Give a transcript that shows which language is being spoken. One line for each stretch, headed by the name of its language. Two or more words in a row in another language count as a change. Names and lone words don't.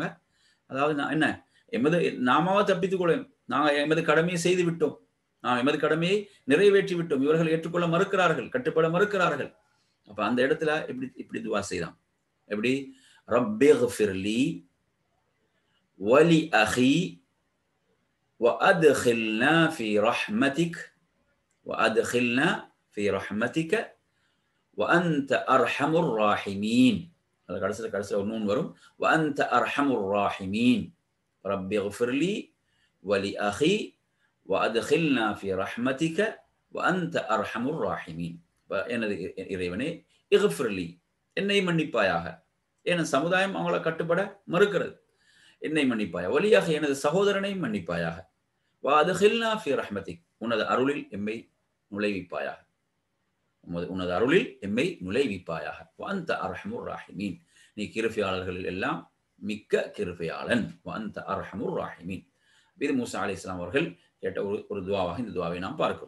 Tamil: அதாவது நாமாவா தப்பித்துக் கொள்ள, நாங்கள் எமது கடமையை செய்து விட்டோம், நாம் எமது கடமையை நிறைவேற்றி விட்டோம், இவர்கள் ஏற்றுக்கொள்ள மறுக்கிறார்கள், கட்டுப்பட மறுக்கிறார்கள். அப்ப அந்த இடத்துல இப்படி துஆ செய்தான்.
Arabic: எப்படி? رب اغفر لي ولأخي وأدخلنا في رحمتك وأدخلنا في رحمتك وأنت أرحم الراحمين.
Tamil: هذا கடைசில ஒரு நூன் வரும்.
Arabic: وأنت أرحم الراحمين. رب اغفر لي ولأخي وأدخلنا في رحمتك وأنت أرحم الراحمين.
Tamil: எனது இறைவனே,
Arabic: اغفر لي
Tamil: என்னை மன்னிப்பாயாக. ஏன்னா சமுதாயம் அவங்களை கட்டுப்பட மறுக்கிறது. என்னை மன்னிப்பாயாக. வலியாக எனது சகோதரனை மன்னிப்பாயாக.
Arabic: وأدخلنا في رحمتك
Tamil: உனது அருளில் எம்மை நுழைவிப்பாயாக. உனது அருளில் எம்மை நுழைவிப்பாயாக.
Arabic: وأنت أرحم الراحمين
Tamil: நீ கிருபையாளர்களில் எல்லாம் மிக்க கிருபையாளன்.
Arabic: وأنت أرحم الراحمين.
Tamil: இது மூசா அலைஹிஸ்ஸலாம் அவர்கள் கேட்ட ஒரு துஆவாக இந்த துஆவை நாம் பார்க்கிறோம்.